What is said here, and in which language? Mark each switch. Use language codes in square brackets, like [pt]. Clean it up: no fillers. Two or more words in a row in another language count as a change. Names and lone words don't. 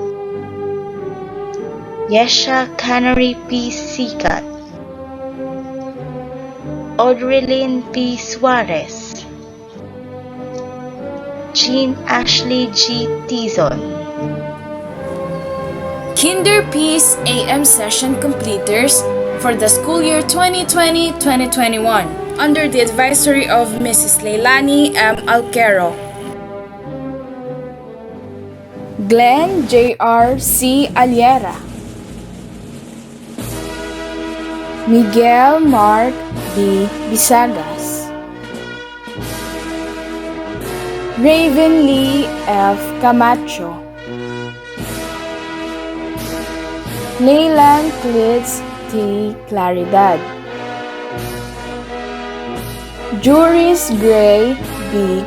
[en] Yesha Canary P. Sikat. Audrelyn P. Suarez. Jean Ashley G. Tizon. Kinder Peace AM session completers for the school year 2020-2021 under the advisory of Mrs. Leilani M. Alquero. Glenn J.R. C. Aliera. Miguel Mark D. Bisagas. Raven Lee F. Camacho. Leyland Clitz T. Claridad. Juris Gray B.